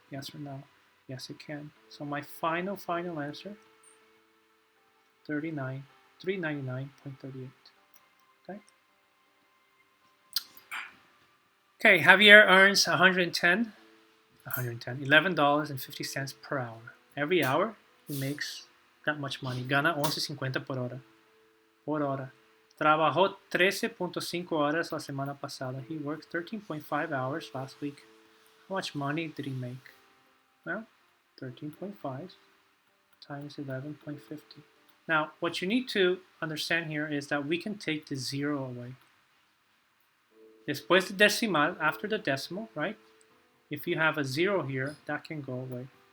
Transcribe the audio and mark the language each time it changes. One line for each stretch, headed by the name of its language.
English: Yes or no? Yes, it can. So my final answer, 399.38. Okay. Okay, Javier earns $11.50 per hour. Every hour he makes that much money.
Spanish: Gana 11.50 por hora. Por hora. Trabajó 13.5 horas la semana pasada.
English: He worked 13.5 hours last week. How much money did he make? Well, 13.5 times 11.50. Now, what you need to understand here is that we can take the 0 away.
Spanish: Después de decimal,
English: after the decimal, right? If you have a 0 here, that can go away.